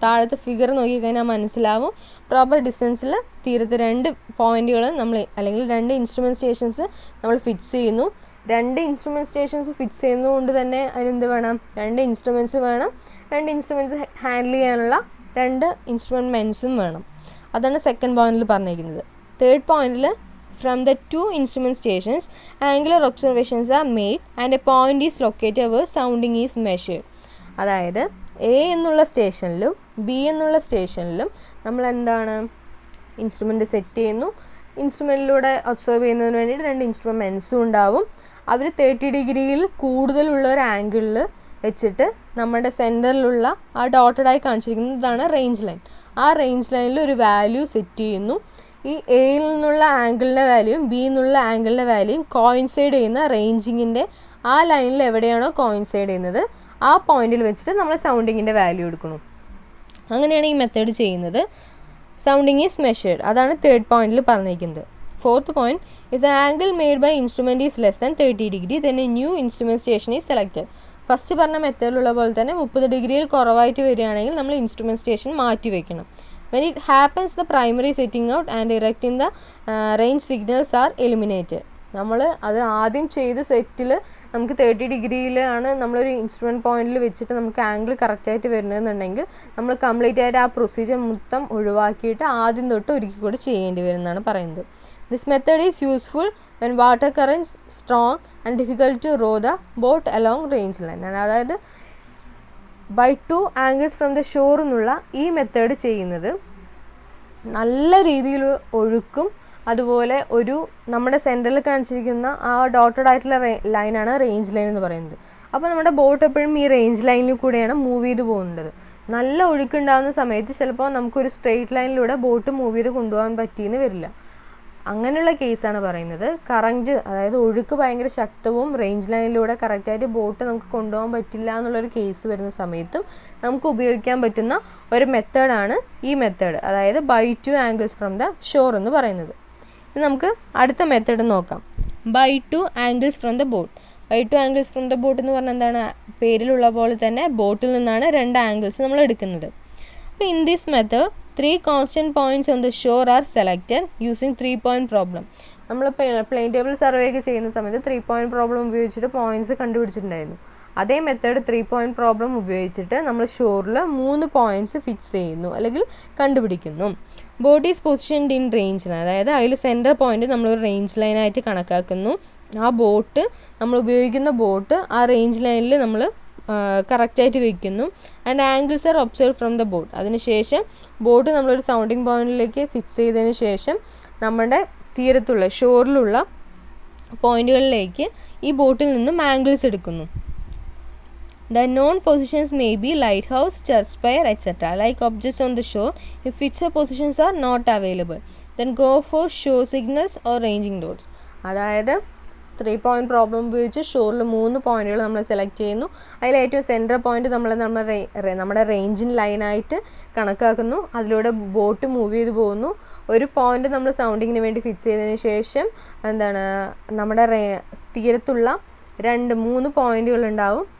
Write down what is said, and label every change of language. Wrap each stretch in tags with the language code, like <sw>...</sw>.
<ml>താഴത്തെ ഫിഗർ നോക്കിക്കഴിഞ്ഞാൽ മനസ്സിലാവും. പ്രോപ്പർ ഡിസ്റ്റൻസിൽ തീരത്ത് 2 പോയിന്റുകൾ നമ്മൾ അല്ലെങ്കിൽ 2 ഇൻസ്ട്രുമെൻറ്റ് സ്റ്റേഷൻസ് നമ്മൾ ഫിക്സ് ചെയ്യുന്നു. 2 ഇൻസ്ട്രുമെൻറ്റ് സ്റ്റേഷൻസ് ഫിക്സ് ചെയ്യുന്നതുകൊണ്ട് തന്നെ അതിനെന്ത് വേണം, 2 ഇൻസ്ട്രുമെൻറ്റ്സ് വേണം. 2 ഇൻസ്ട്രുമെൻറ്റ്സ് ഹാൻഡിൽ ചെയ്യാനുള്ള രണ്ട് ഇൻസ്ട്രുമെൻറ്റ് മെൻസും വേണം. അതാണ് സെക്കൻഡ് പോയിന്റിൽ പറഞ്ഞിരിക്കുന്നത്. തേർഡ് പോയിന്റിൽ</ml> <en>From the 2 instrument stations angular observations are made and a point is located where sounding is measured.</en> <ml>അതായത് എ എന്നുള്ള സ്റ്റേഷനിലും ബി എന്നുള്ള സ്റ്റേഷനിലും നമ്മൾ എന്താണ് ഇൻസ്ട്രുമെൻ്റ് സെറ്റ് ചെയ്യുന്നു. ഇൻസ്ട്രുമെൻറ്റിലൂടെ ഒബ്സർവ് ചെയ്യുന്നതിന് വേണ്ടിയിട്ട് രണ്ട് ഇൻസ്ട്രുമെൻറ്റ് മെൻസും ഉണ്ടാവും. അവർ 30 ഡിഗ്രിയിൽ കൂടുതലുള്ള ഒരു ആംഗിളിൽ വെച്ചിട്ട് നമ്മുടെ സെൻറ്ററിലുള്ള ആ ഡോട്ടഡായി കാണിച്ചിരിക്കുന്നതാണ് റേഞ്ച് ലൈൻ. ആ റേഞ്ച് ലൈനിൽ ഒരു വാല്യൂ സെറ്റ് ചെയ്യുന്നു. ഈ എയിൽ നിന്നുള്ള ആംഗിളിൻ്റെ വാല്യൂയും ബി എന്നുള്ള ആംഗിളിൻ്റെ വാല്യൂയും കോയിൻസൈഡ് ചെയ്യുന്ന റേഞ്ചിങ്ങിൻ്റെ ആ ലൈനിൽ എവിടെയാണോ കോയിൻസൈഡ് ചെയ്യുന്നത് ആ പോയിന്റിൽ വെച്ചിട്ട് നമ്മൾ സൗണ്ടിങ്ങിൻ്റെ വാല്യൂ എടുക്കണം. അങ്ങനെയാണ് ഈ മെത്തേഡ് ചെയ്യുന്നത്.</ml> <en>sounding is measured,</en> <ml>അതാണ് തേർഡ് പോയിന്റിൽ പറഞ്ഞിരിക്കുന്നത്.</ml> <en>Fourth point, if the angle made by instrument is less than 30 degree then a new instrument station is selected.</en> <ml>First പറഞ്ഞ മെത്തേഡിലുള്ള പോലെ തന്നെ 30 ഡിഗ്രിയിൽ കുറവായിട്ട് വരികയാണെങ്കിൽ നമ്മൾ ഇൻസ്ട്രുമെൻറ്റ് സ്റ്റേഷൻ മാറ്റി വയ്ക്കണം.</ml> <en>When it happens, the primary setting out and erecting the range signals are eliminated.</en> <ml>നമ്മൾ അത് ആദ്യം ചെയ്ത സെറ്റിൽ നമുക്ക് 30 ഡിഗ്രിയിലാണ് നമ്മളൊരു ഇൻസ്ട്രുമെൻറ്റ് പോയിന്റിൽ വെച്ചിട്ട് നമുക്ക് ആംഗിൾ കറക്റ്റായിട്ട് വരുന്നതെന്നുണ്ടെങ്കിൽ നമ്മൾ കംപ്ലീറ്റ് ആയിട്ട് ആ പ്രൊസീജിയർ മൊത്തം ഒഴിവാക്കിയിട്ട് ആദ്യം തൊട്ട് ഒരിക്കൽ കൂടി ചെയ്യേണ്ടി വരുമെന്നാണ് പറയുന്നത്.</ml> <en>This method is useful when water currents strong and difficult to row the boat along range line.</en> <ml>അതായത് by 2 angles from the shore എന്നുള്ള ഈ മെത്തേഡ് ചെയ്യുന്നത് നല്ല രീതിയിൽ ഒഴുക്കും അതുപോലെ ഒരു നമ്മുടെ സെൻറ്ററിൽ കാണിച്ചിരിക്കുന്ന ആ ഡോട്ടഡ് ആയിട്ടുള്ള ലൈനാണ് റേഞ്ച് ലൈൻ എന്ന് പറയുന്നത്. അപ്പോൾ നമ്മുടെ ബോട്ട് എപ്പോഴും ഈ റേഞ്ച് ലൈനിൽ കൂടെയാണ് മൂവ് ചെയ്ത് പോകുന്നത്. നല്ല ഒഴുക്കുണ്ടാകുന്ന സമയത്ത് ചിലപ്പോൾ നമുക്കൊരു സ്ട്രെയിറ്റ് ലൈനിലൂടെ ബോട്ട് മൂവ് ചെയ്ത് കൊണ്ടുപോകാൻ പറ്റിയെന്ന് വരില്ല. അങ്ങനെയുള്ള കേസാണ് പറയുന്നത്. കറൻറ്റ് അതായത് ഒഴുക്ക് ഭയങ്കര ശക്തവും റേഞ്ച് ലൈനിലൂടെ കറക്റ്റായിട്ട് ബോട്ട് നമുക്ക് കൊണ്ടുപോകാൻ പറ്റില്ല എന്നുള്ളൊരു കേസ് വരുന്ന സമയത്തും നമുക്ക് ഉപയോഗിക്കാൻ പറ്റുന്ന ഒരു മെത്തേഡാണ് ഈ മെത്തേഡ്, അതായത് by 2 angles from the shore എന്ന് പറയുന്നത്. ഇനി നമുക്ക് അടുത്ത മെത്തേഡ് നോക്കാം. By 2 angles from the boat. By 2 angles from the boat എന്ന് പറഞ്ഞാൽ എന്താണ്? പേരിലുള്ള പോലെ തന്നെ ബോട്ടിൽ നിന്നാണ് 2 angles നമ്മൾ എടുക്കുന്നത്.</ml> <en>അപ്പോൾ in this method 3 constant points on the shore are selected using 3-point problem.</en> <ml>നമ്മൾ പ്ലെയിൻ ടേബിൾ സർവേ ഒക്കെ ചെയ്യുന്ന സമയത്ത് 3-point പ്രോബ്ലം ഉപയോഗിച്ചിട്ട് പോയിന്റ്സ് കണ്ടുപിടിച്ചിട്ടുണ്ടായിരുന്നു. അതേ മെത്തേഡ് 3-point പ്രോബ്ലം ഉപയോഗിച്ചിട്ട് നമ്മൾ ഷോറിൽ 3 പോയിന്റ്സ് ഫിക്സ് ചെയ്യുന്നു അല്ലെങ്കിൽ കണ്ടുപിടിക്കുന്നു.</ml> <en>boat is positioned in range line,</en> <ml>അതായത് അതിൽ സെൻറ്റർ പോയിന്റ് നമ്മളൊരു റേഞ്ച് ലൈനായിട്ട് കണക്കാക്കുന്നു. ആ ബോട്ട് നമ്മൾ ഉപയോഗിക്കുന്ന ബോട്ട് ആ റേഞ്ച് ലൈനിൽ നമ്മൾ കറക്റ്റായിട്ട് വയ്ക്കുന്നു.</ml> <en>And angles are observe from the boat.</en> <ml>അതിനുശേഷം ബോട്ട് നമ്മളൊരു സൗണ്ടിങ് പോയിന്റിലേക്ക് ഫിക്സ് ചെയ്തതിന് ശേഷം നമ്മുടെ തീരത്തുള്ള ഷോറിലുള്ള പോയിന്റുകളിലേക്ക് ഈ ബോട്ടിൽ നിന്നും ആംഗിൾസ് എടുക്കുന്നു.</ml> <en>The known positions may be lighthouse, church spire, etc. Like objects on the shore, if fixed positions are not available, then go for shore signals or ranging roads.</en> <ml>അതായത് 3-point problem ഉപയോഗിച്ച് ഷോറിൽ 3 പോയിന്റുകൾ നമ്മൾ select ചെയ്യുന്നു. അതിൽ ഏറ്റവും centre point നമ്മുടെ റേഞ്ചിൻ ലൈനായിട്ട് കണക്കാക്കുന്നു. അതിലൂടെ ബോട്ട് മൂവ് ചെയ്ത് പോകുന്നു. ഒരു പോയിന്റ് നമ്മൾ സൗണ്ടിങ്ങിന് വേണ്ടി ഫിക്സ് ചെയ്തതിന് ശേഷം നമ്മുടെ തീരത്തുള്ള 3 പോയിന്റുകൾ ഉണ്ടാവും.</ml>